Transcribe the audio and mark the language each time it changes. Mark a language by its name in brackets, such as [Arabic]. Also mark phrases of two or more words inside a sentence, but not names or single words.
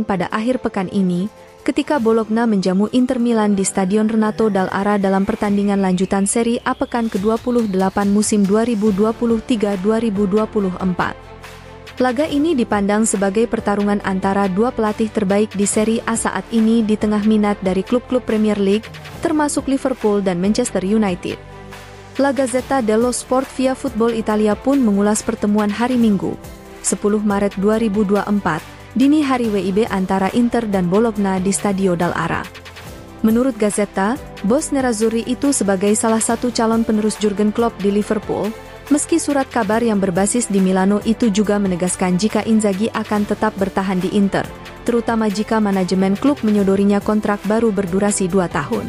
[Indonesian] pada akhir pekan ini, ketika Bologna menjamu Inter Milan di Stadion Renato Dall'Ara dalam pertandingan lanjutan Serie A pekan ke-28 musim 2023-2024. Laga ini dipandang sebagai pertarungan antara 2 pelatih terbaik di Serie A saat ini di tengah minat dari klub-klub Premier League, termasuk Liverpool dan Manchester United. La Gazzetta dello Sport via Football Italia pun mengulas pertemuan hari Minggu, 10 Maret 2024, dini hari WIB antara Inter dan Bologna di Stadio Dall'Ara. Menurut Gazzetta, bos Nerazzurri itu sebagai salah satu calon penerus Jurgen Klopp di Liverpool, meski surat kabar yang berbasis di Milano itu juga menegaskan jika Inzaghi akan tetap bertahan di Inter, terutama jika manajemen klub menyodorinya kontrak baru berdurasi 2 tahun.